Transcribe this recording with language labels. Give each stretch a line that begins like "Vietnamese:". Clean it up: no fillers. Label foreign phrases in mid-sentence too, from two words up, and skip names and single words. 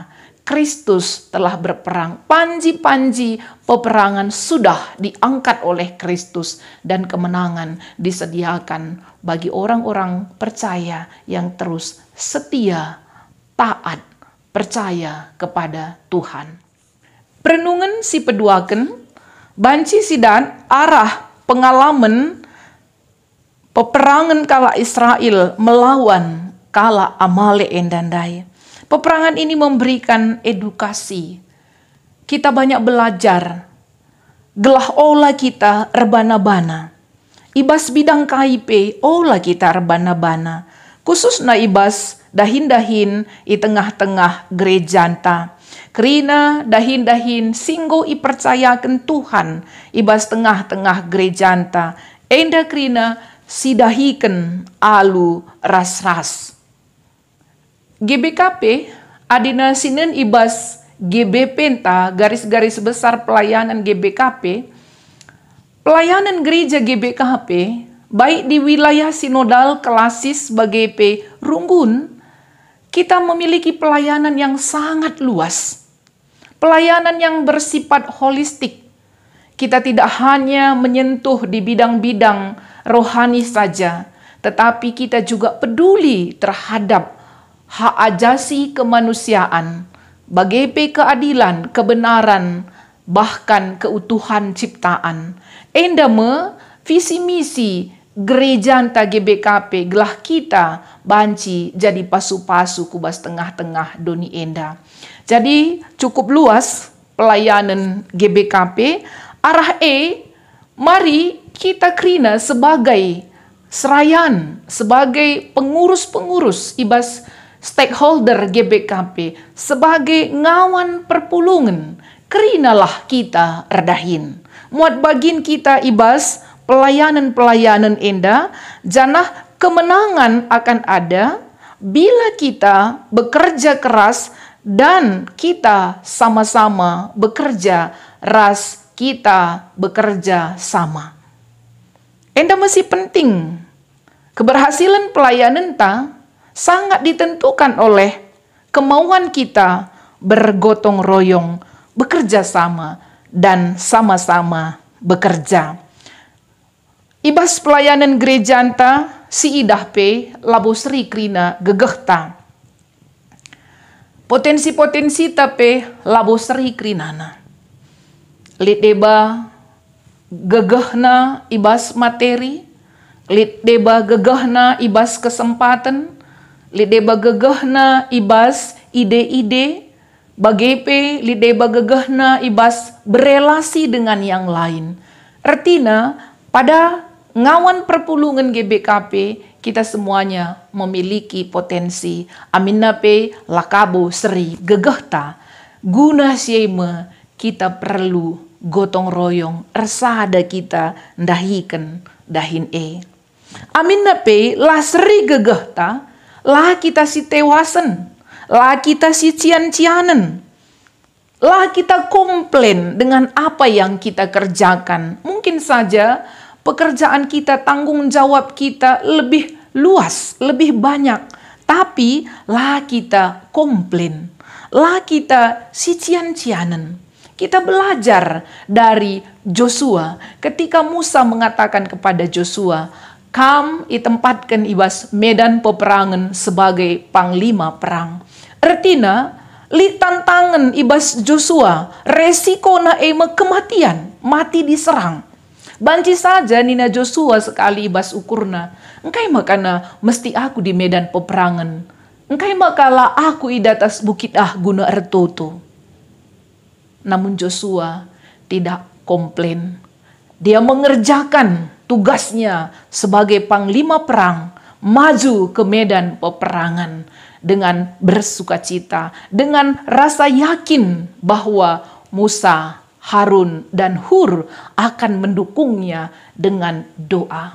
Indonesian: Kristus telah berperang, panji-panji peperangan sudah diangkat oleh Kristus dan kemenangan disediakan bagi orang-orang percaya yang terus setia, taat, percaya kepada Tuhan.
Batak Karo: Perenungan si peduaken, banci sidan arah
Indonesian: pengalaman peperangan
Batak Karo: kala Israel melawan kala Amalek endandai.
Indonesian: Peperangan ini memberikan edukasi. Kita banyak belajar.
Batak Karo: Gelah olah kita rebana-bana. Ibas bidang KIP olah kita rebana-bana. Khusus na ibas dahin-dahin i tengah-tengah gerejanta. Kerina dahin-dahin singgo ipercayakan Tuhan ibas tengah-tengah gerejanta. Enda kerina sidahiken alu ras-ras. GBKP adina sinen ibas GB penta
Indonesian: garis-garis besar pelayanan
Batak Karo: GBKP.
Indonesian: Pelayanan gereja GBKP baik di wilayah sinodal klasis sebagai Runggun, kita memiliki pelayanan yang sangat luas. Pelayanan yang bersifat holistik. Kita tidak hanya menyentuh di bidang-bidang rohani saja, tetapi kita juga peduli terhadap hak ajasi kemanusiaan, bagai keadilan, kebenaran, bahkan keutuhan ciptaan.
Batak Karo: Endame visi misi gereja anta GBKP gelah kita banci jadi pasu-pasu kubas tengah-tengah doni enda.
Indonesian: Jadi cukup luas pelayanan GBKP.
Batak Karo: Arah mari kita kerina sebagai serayan,
Indonesian: sebagai pengurus-pengurus
Batak Karo: ibas stakeholder GBKP, sebagai ngawan perpulungan, kerinalah kita erdahin. Muat bagin kita ibas pelayanan-pelayanan enda,
Indonesian: janah kemenangan akan ada bila kita bekerja keras dan kita sama-sama bekerja ras, kita bekerja sama. Enda masih penting. Keberhasilan pelayanan ta sangat ditentukan oleh kemauan kita bergotong royong, bekerja sama, dan sama-sama bekerja.
Batak Karo: Ibas pelayanan gereja anta si idah pe labo seri krina gegehta. Potensi-potensi tape labo seri krinana. Lit deba gegehna ibas materi, lit deba gegehna ibas kesempatan, lit deba gegehna ibas ide-ide, bagepe lit deba gegehna ibas berelasi
Indonesian: dengan yang lain. Artinya pada
Batak Karo: ngawan perpulungan
Indonesian: GBKP, kita semuanya memiliki potensi.
Batak Karo: Aminape lakabo seri gegehta. Guna siema
Indonesian: kita perlu gotong royong.
Batak Karo: Ersada kita ndahiken dahin e. Aminape lah seri gegehta. Lah kita si tewasan. Lah kita si cian-cianen.
Indonesian: Lah kita komplain dengan apa yang kita kerjakan. Mungkin saja pekerjaan kita, tanggung jawab kita lebih luas, lebih banyak. Tapi lah kita komplain.
Batak Karo: Lah kita si cian-cianen.
Indonesian: Kita belajar dari Joshua. Ketika Musa mengatakan kepada Joshua, "Kam ditempatkan ibas medan peperangan sebagai panglima perang." Artinya,
Batak Karo: li tantangan ibas
Indonesian: Joshua, resiko na kematian, mati diserang.
Batak Karo: Banci saja Nina Joshua sekali ibas ukurna. Engkai makana mesti aku di medan peperangan. Engkai makala aku idatas bukit guna ertoto.
Indonesian: Namun Joshua tidak komplain. Dia mengerjakan tugasnya sebagai panglima perang, maju ke medan peperangan dengan bersukacita, dengan rasa yakin bahwa Musa, Harun, dan Hur akan mendukungnya dengan doa.